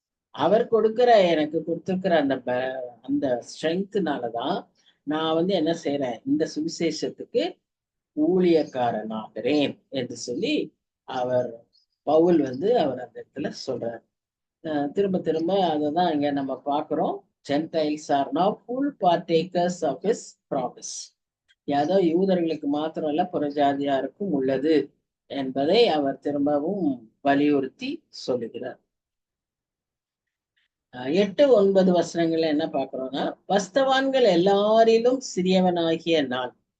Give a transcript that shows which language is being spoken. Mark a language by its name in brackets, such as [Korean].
[Tamil] அவர் எனக்கு கொடுத்திருக்கிற அந்த ஸ்ட்ரென்த்னாலதான் நான் என்ன செய்யறேன், இந்த சுவிசேஷத்துக்கு ஊழியக்காரனாகிறேன் என்று சொல்லி பவுல் அவர் அந்த இடத்துல சொல்றார். திரும்ப திரும்ப அததான் இங்க நம்ம பார்க்கிறோம். [English] Gentiles are now full partakers of his promise. [Tamil] ஏதோ யூதர்களுக்கு மாத்திரம் இல்ல, புறஜாதியாருக்கும் உள்ளது என்பதை அவர் திரும்பவும் வலியுறுத்தி சொல்லுகிறார். 8-9 வசனங்கள்ல என்ன பார்க்கிறோம்னா, பஸ்தவான்கள் எல்லாரிலும் சிறியவனாகிய நான்.